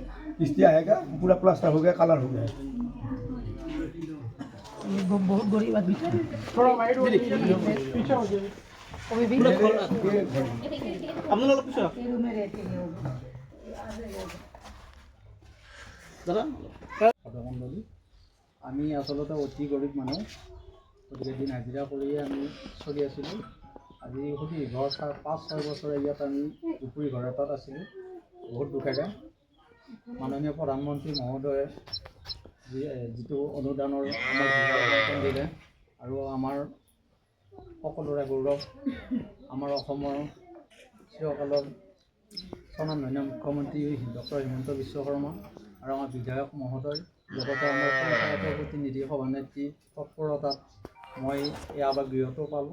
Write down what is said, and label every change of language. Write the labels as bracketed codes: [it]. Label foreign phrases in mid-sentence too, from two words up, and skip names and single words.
[hi] किस्ती आएगा, पूरा प्लास्टर हो गया, कलर हो गया। ये बहुत गरीब आदमी है। थोड़ा वाइड हो जाइए, पीछे हो जाइए। अभी भी अपने लोग पीछे में रहते हैं दादा। [as] আমি আচলতে অতি গৰীব মানুহ, গতিকে দিন হাজিৰা কৰিয়ে আমি চলি আছিলোঁ। আজি সুদীৰ্ঘ 5-6 বছৰ ইয়াত আমি দুপুৰী ঘৰ এটাত আছিলোঁ। বহুত দুখেৰে মাননীয় প্ৰধানমন্ত্ৰী মহোদয়ে যিটো অনুদানৰ আমাক দিলে আৰু আমাৰ সকলোৰে গৌৰৱ আমাৰ অসমৰ চিৰকালৰ স্বনামধন্য মুখ্যমন্ত্ৰী ডক্টৰ হিমন্ত বিশ্ব শৰ্মা আৰু আমাৰ বিধায়ক মহোদয় লগতে আমাৰ পঞ্চায়তৰ প্ৰতিনিধি সভানেত্ৰী তৎপৰতাত মই এই আৱাস গৃহটো পালোঁ।